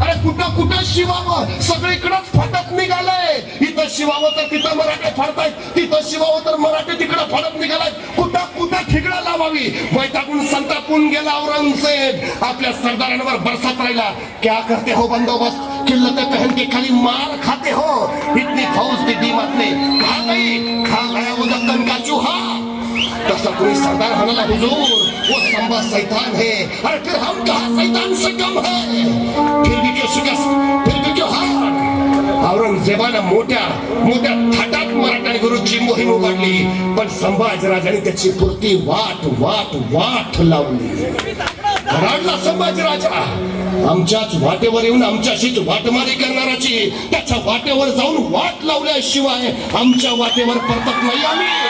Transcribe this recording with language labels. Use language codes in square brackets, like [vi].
[mr] अरे कुठं कुठं शिवावं, सगळीकडंच फटत निघालंय. इथं शिवावं तर तिथं मराठे फाडतायत, तिथं शिवावं तर मराठी तिकडं फाडत निघालाय. कुठं कुठं ठिगळं लावावी. वैतागून संतापून गेला औरंगजेब. आपल्या सरदारांवर बरसात राहिला. [hi] क्या करते हो बंदोबस्त, किल्लते पहन के खाली मार खाते हो. इतनी फौज की कीमत ने खा गया वो दक्कन का चूहा. [mr] तसा कोई सरदार म्हणाला, [hi] हुजूर वो संभा शैतान है. अरे फिर हम कहा शैतान से कम है. फिर भी क्यों शिकस्त, फिर भी क्यों हार. [mr] औरंगजेबानं मोठ्या मोठ्या थाटात मराठ्यांविरुद्धची मोहीम उघडली. पण संभाजीराजांनी त्याची पुरती वाट लावली. रडला संभाजीराजा. आमच्याच वाटेवर येऊन आमच्याशीच वाटमारी करणाराची त्याच्या वाटेवर जाऊन वाट लावल्याशिवाय आमच्या वाटेवर परतत नाही आम्ही.